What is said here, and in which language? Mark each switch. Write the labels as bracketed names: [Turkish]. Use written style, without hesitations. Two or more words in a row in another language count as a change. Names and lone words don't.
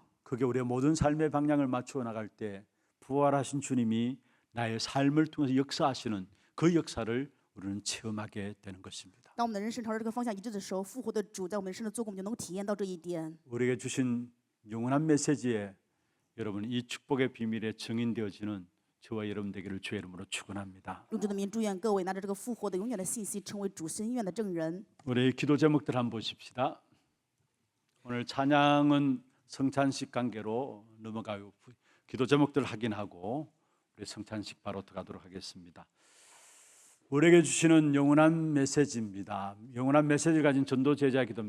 [Korean] 그게 우리의 모든 삶의 방향을 맞추어 나갈 때 부활하신 주님이 나의 삶을 통해서 역사하시는 그 역사를 우리는 체험하게 되는 것입니다. [Chinese] 当我们的人生朝着这个方向一致的时候，复活的主在我们人生的做工，我们就能够体验到这一点。 [Korean] 우리에게 주신 영원한 메시지에 여러분 이 축복의 비밀에 증인되어지는 저와 여러분 되기를 주의 이름으로 축원합니다. [Chinese] 用主的名祝愿各位拿着这个复活的永远的信息，成为主深愿的证人。 [Korean] 우리 기도 제목들 한번 보십시다. 오늘 찬양은 성찬식 관계로 넘어가요. 기도 제목들 확인하고 우리 성찬식 바로 들어가도록 하겠습니다. 우리에게 주시는 영원한 메시지입니다. 영원한 메시지를 가진 전도 제자 기도입니다.